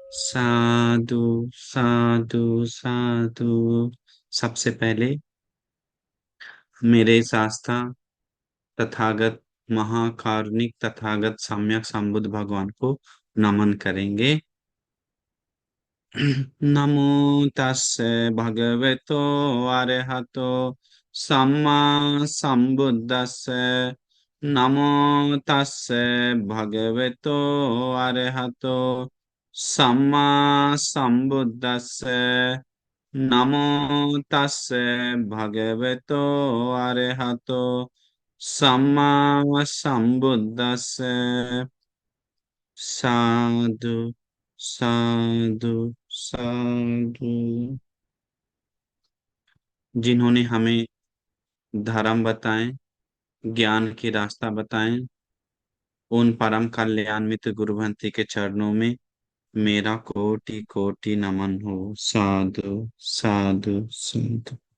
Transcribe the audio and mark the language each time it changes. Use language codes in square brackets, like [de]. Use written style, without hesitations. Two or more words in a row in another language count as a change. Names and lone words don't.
[pi] साधु साधु साधु। [hi] सबसे पहले मेरे शास्ता तथागत महाकारुणिक तथागत सम्यक संबुद्ध भगवान को नमन करेंगे। [pi] नमो तस्से भगवतो अरहतो सम्मा संबुद्दस्से। नमो तस्से भगवतो अरहतो सम्मा संबुद्दस्से। नमो तस्से भगवतो अरहतो सम्मा संबुद्दस्से। साधु साधु साधु। [hi] जिन्होंने हमें धर्म बताए, ज्ञान की रास्ता बताए, उन परम कल्याणमित गुरुवंती के चरणों में मेरा कोटि कोटि नमन हो। [pi] साधु साधु साधु।